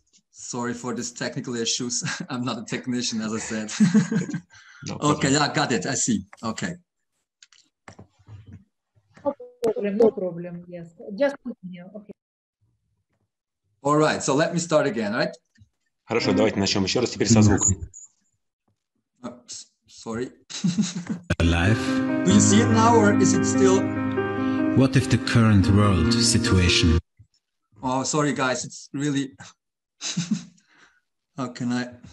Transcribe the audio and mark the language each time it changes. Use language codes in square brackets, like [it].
[en] Sorry for these technical issues. I'm not a technician, as I said. No okay, yeah, got it. I see. Okay. No problem. Yes, just continue. Okay. All right, so let me start again, right? [ru] Хорошо, давайте начнем еще раз, теперь со звуком. [en] Sorry. Alive. Do you see it now, or is it still? What if the current world situation? Oh, sorry, guys, it's really. How can I?